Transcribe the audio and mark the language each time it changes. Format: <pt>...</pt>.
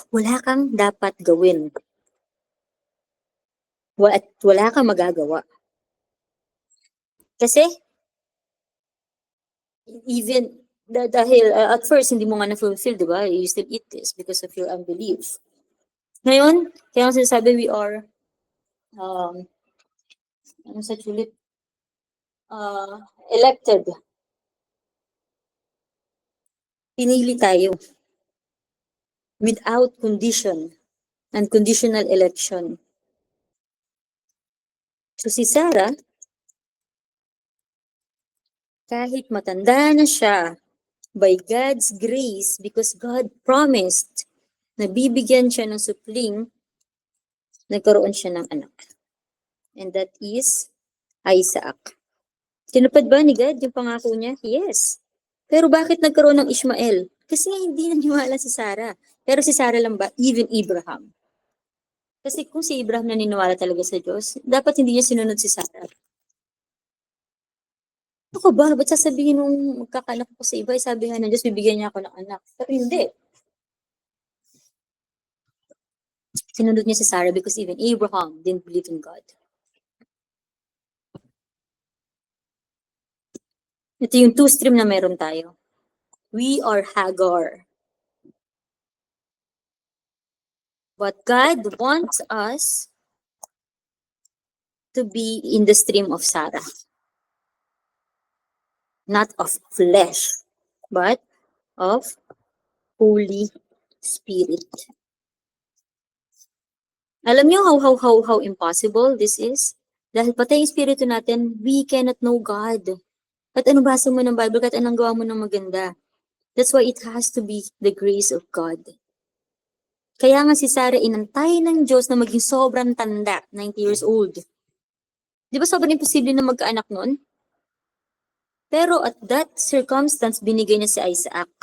<tl>Wala kang dapat gawin. Wala kang magagawa. Kasi, even dahil at first hindi mo nga na-fulfill, di ba?</tl> <en>You still eat this because of your unbelief.</en> <tl>Ngayon, kaya ang sinasabi we are ano sa ulit?</tl> <en>Elected.</en> <tl>Pinili tayo</tl> <en>without condition, unconditional election.</en> <tl>So si Sarah, kahit matanda na siya,</tl> <en>by God's grace, because God promised</en> <tl>na bibigyan siya ng supling, nagkaroon siya ng anak. And that is Isaac. Tinupad ba ni God yung pangako niya? Yes. Pero bakit nagkaroon ng Ishmael? Kasi hindi naniwala si Sarah. Pero si Sarah lang ba? Even Abraham. Kasi kung si Abraham naniniwala talaga sa Diyos, dapat hindi niya sinunod si Sarah. Ako ba? Ba't sasabihin nung magkakanak ko sa iba? Sabi nga ng Diyos, bibigyan niya ako ng anak. Pero hindi. Sinunod niya si Sarah</tl> <en>because even Abraham didn't believe in God.</en> <tl>Ito yung two stream na meron tayo.</tl> <en>We are Hagar. But God wants us to be in the stream of Sarah. Not of flesh, but of Holy Spirit.</en> <tl>Alam niyo</tl> <en>how impossible this is?</en> <tl>Dahil patay yung spirito natin,</tl> <en>we cannot know God.</en> <tl>At anong basa mo ng Bible, at anong gawa mo ng maganda.</tl> <en>That's why it has to be the grace of God.</en> <tl>Kaya nga si Sarah inantay ng Diyos na maging sobrang tanda, 90 years old. Di ba sobrang imposible na magkaanak nun? Pero</tl> <en>at that circumstance,</en> <tl>binigay niya si Isaac.</tl>